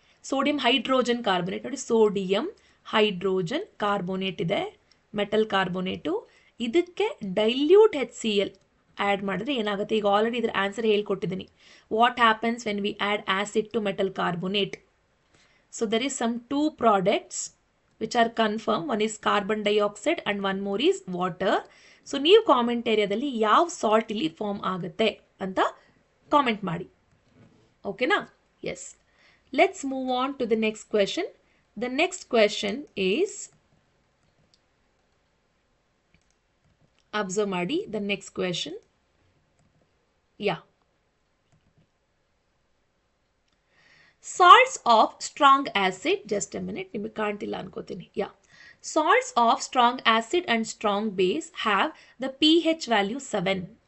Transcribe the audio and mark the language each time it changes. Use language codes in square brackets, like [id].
[kn] Sodium hydrogen carbonate ನೋಡಿ, sodium hydrogen carbonate ಇದೆ, metal carbonate. ಇದಕ್ಕೆ ಡೈಲ್ಯೂಟ್ HCl ಆ್ಯಡ್ ಮಾಡಿದ್ರೆ ಏನಾಗುತ್ತೆ, ಈಗ ಆಲ್ರೆಡಿ ಇದ್ರ answer ಹೇಳ್ಕೊಟ್ಟಿದ್ದೀನಿ. [en] What happens when we add acid to metal carbonate. So there is some 2 products which are confirmed. One is carbon dioxide and one more is water. [kn] So ನೀವು comment ಏರಿಯಾದಲ್ಲಿ ಯಾವ salt ಇಲ್ಲಿ form ಆಗುತ್ತೆ ಅಂತ comment ಮಾಡಿ. ಓಕೆನಾ? [en] Yes, let's move on to the next question. The next question is, observe ಮಾಡಿ the next question. Yeah, salts of strong acid, just a minute, [kn] ನಿಮಗೆ ಕಾಣ್ತಿಲ್ಲ ಅನ್ಕೋತೀನಿ. [en] Yeah, salts of strong acid and strong base have the pH value 7.